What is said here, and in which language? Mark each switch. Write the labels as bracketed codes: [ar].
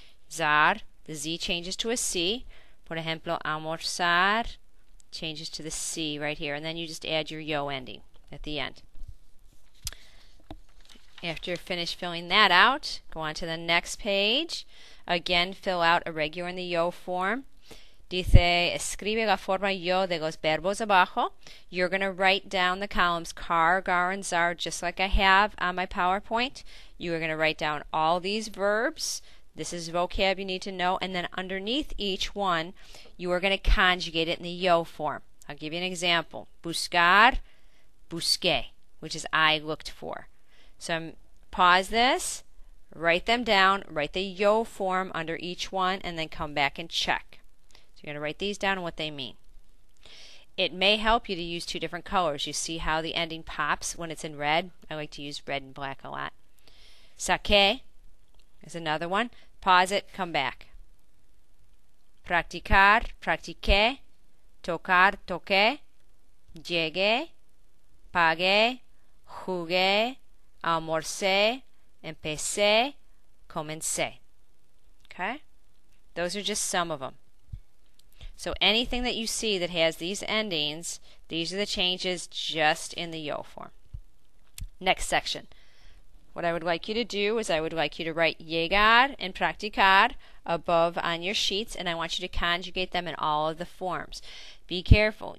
[en] Zar, the Z changes to a C. [es] Por ejemplo, [en] almorzar changes to the C right here, and then you just add your yo ending at the end. After you're finished filling that out, go on to the next page. Again, fill out irregular in the yo form. [es] Dice, escribe la forma yo de los verbos abajo. [en] You're going to write down the columns car, gar, and zar just like I have on my PowerPoint. You are going to write down all these verbs. This is vocab you need to know, and then underneath each one, you are going to conjugate it in the yo form. I'll give you an example. Buscar, busqué, which is I looked for. So pause this, write them down, write the yo form under each one, and then come back and check. So you're going to write these down and what they mean. It may help you to use two different colors. You see how the ending pops when it's in red? I like to use red and black a lot. Saqué is another one. Pause it, come back. [es] Practicar, practiqué. Tocar, toqué. Llegué, pagué, jugué, almorcé, empecé, comencé. [en] Okay? Those are just some of them. So anything that you see that has these endings, these are the changes just in the yo form. Next section. what I would like you to do is I would like you to write llegar and practicar above on your sheets, and I want you to conjugate them in all of the forms. Be careful.